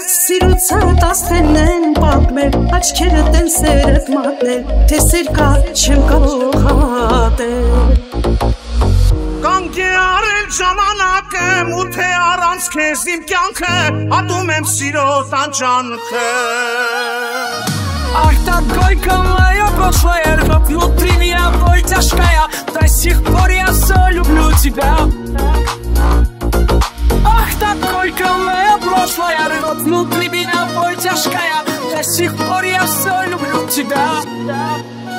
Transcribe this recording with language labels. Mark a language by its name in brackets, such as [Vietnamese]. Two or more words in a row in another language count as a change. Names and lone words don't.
[Armenian] Սիրուցատ աստղերն են պատմել Աչքերդ են սերդ մատնել Թե սեր կա չեմ կարող ատել Կանգ է արել ժամանակը Մութ է առանց քեզ իմ կյանքը Հատում եմ սիրո տանջանքը [Russian] Ах, так горько мое прошлое ржет внутри меня боль тяжкая До сих пор я все люблю тебя Ах, так горько мое прошлое ржет внутри меня боль тяжкая До сих пор я все люблю тебя